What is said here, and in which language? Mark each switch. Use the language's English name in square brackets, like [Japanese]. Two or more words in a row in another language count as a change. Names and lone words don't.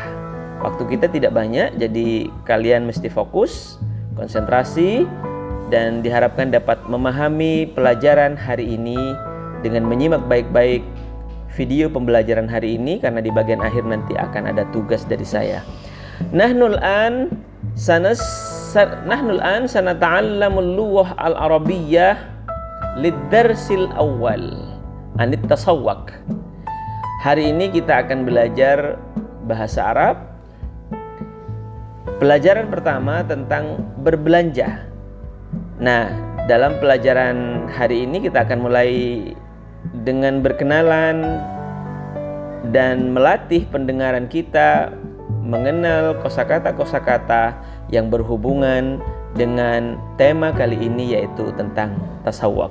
[Indonesian] Waktu kita tidak banyak, jadi kalian mesti fokus, konsentrasi, dan diharapkan dapat memahami pelajaran hari ini dengan menyimak baik-baik video pembelajaran hari ini, karena di bagian akhir nanti akan ada tugas dari saya. [Arabic] نحن الآن سنتعلم اللغة العربية للدرس الأول عن التسوق. [Indonesian] Hari ini kita akan belajar bahasa Arab. Pelajaran pertama tentang berbelanja. Nah, dalam pelajaran hari ini kita akan mulai dengan berkenalan dan melatih pendengaran kita mengenal kosakata-kosakata yang berhubungan dengan tema kali ini, yaitu tentang tasawwuk.